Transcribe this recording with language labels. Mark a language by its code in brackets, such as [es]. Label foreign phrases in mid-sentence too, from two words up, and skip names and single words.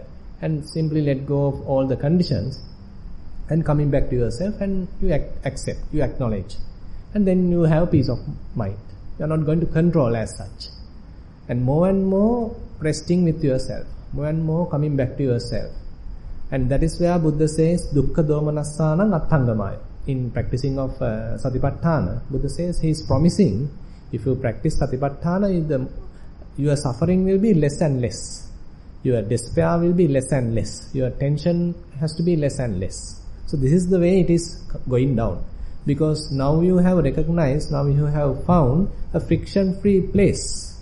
[en] And simply let go of all the conditions. And coming back to yourself, and you accept, you acknowledge. And then you have peace of mind. You are not going to control as such. And more resting with yourself. More and more coming back to yourself. And that is where Buddha says, [pi] dukkha domanassanam attangamaya. [en] In practicing of satipatthana, Buddha says he is promising, if you practice satipatthana, your suffering will be less and less. Your despair will be less and less. Your tension has to be less and less. So this is the way it is going down. Because now you have recognized, now you have found a friction-free place.